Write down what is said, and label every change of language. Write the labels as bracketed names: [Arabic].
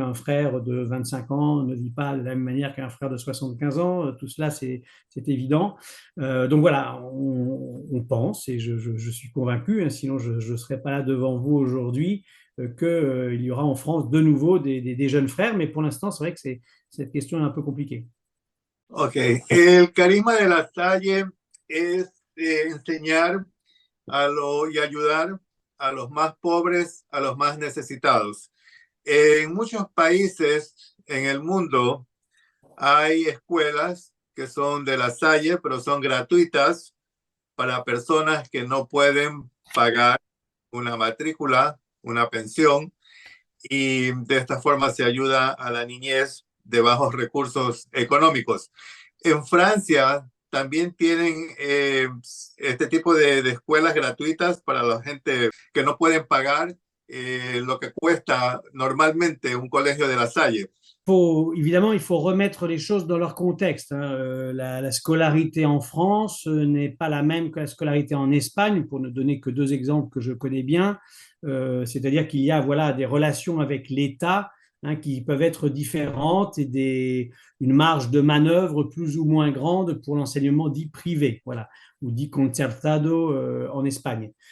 [French] Un frère de 25 ans ne vit pas de la même manière qu'un frère de 75 ans. Tout cela, c'est évident. Donc voilà, on pense, et je suis convaincu, hein, sinon je ne serais pas là devant vous aujourd'hui, qu'il y aura en France de nouveau des jeunes frères, mais pour l'instant, c'est vrai que cette question est un peu compliquée. [Spanish] Ok, el carisma de la Salle es enseñar y ayudar a los más pobres, a los más necesitados. En muchos países en el mundo hay escuelas que son de la Salle, pero son gratuitas para personas que no pueden pagar una matrícula, una pensión, y de esta forma se ayuda a la niñez de bajos recursos económicos. En Francia también tienen este tipo de escuelas gratuitas para la gente que no pueden pagar lo que cuesta normalmente un colegio de la Salle. [French] Évidemment, il faut remettre les choses dans leur contexte, hein. La scolarité en France n'est pas la même que la scolarité en Espagne, pour ne donner que deux exemples que je connais bien. C'est-à-dire qu'il y a voilà, des relations avec l'État, hein, qui peuvent être différentes et une marge de manœuvre plus ou moins grande pour l'enseignement dit privé, voilà, ou dit concertado en Espagne.